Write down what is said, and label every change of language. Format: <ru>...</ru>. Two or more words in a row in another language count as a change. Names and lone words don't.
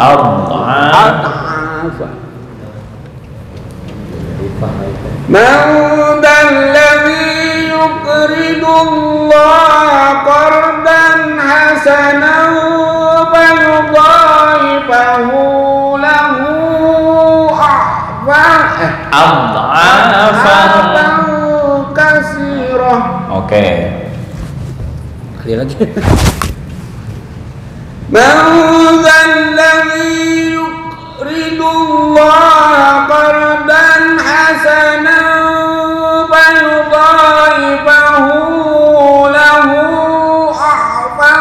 <ar>من ذا الذي يقرض الله قرضا حسنا فيضاعفه له أضعافا كثيرة.</ar> <id>Oke. Kali lagi.</id> <ar>من ذا الذي يقرض الله قرضا حسنا فيضاعفه له أضعافا.</ar>